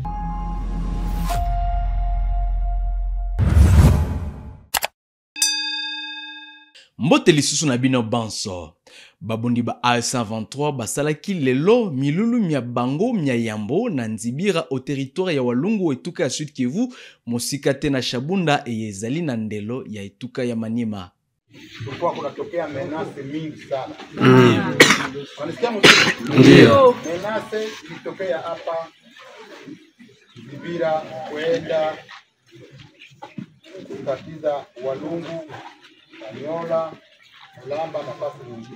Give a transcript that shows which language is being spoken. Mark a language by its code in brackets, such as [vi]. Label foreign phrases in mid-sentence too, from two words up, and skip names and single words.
[ln] Mbote lisusu na bino banso. Babundi ba AF23 basalaki lelo milulu mia bango mia yambo na Nzibira o territoire ya Walungu etuka ya Sud Kivu musika te na Shabunda ezali na ndelo ya etuka ya Maniema. [sw] Kulikuwa kunatokea menase mingi sana. Wanasikia ndio. Menase ilitokea hapa Nzibira kwenda kutatiza Walungu, Aniola, Mulamba na nafasi nyingine.